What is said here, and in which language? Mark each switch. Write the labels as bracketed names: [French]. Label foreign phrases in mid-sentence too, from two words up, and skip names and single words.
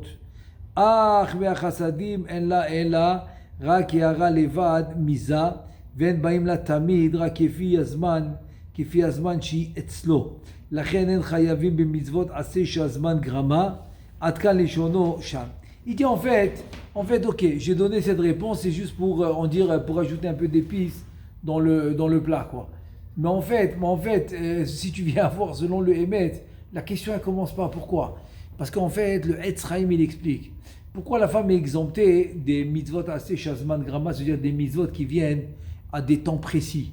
[Hebrew] אך מהחסדים אין לה אלא רק הערה לבד מזה, ואין באים לה תמיד רק כפי הזמן שהיא אצלו. לכן אין חייבים במצוות עשה שהזמן גרמה. עד כאן לשונו שם. [French] Il dit en fait, ok, j'ai donné cette réponse, c'est juste pour ajouter un peu d'épices dans le plat, quoi. Mais en fait, si tu viens voir selon le Emet, la question elle commence pas. Pourquoi? Parce qu'en fait, le Etz Chaim il explique pourquoi la femme est exemptée des mitzvot assez [Hebrew] שהזמן גרמא, [French] c'est-à-dire des mitzvot qui viennent à des temps précis.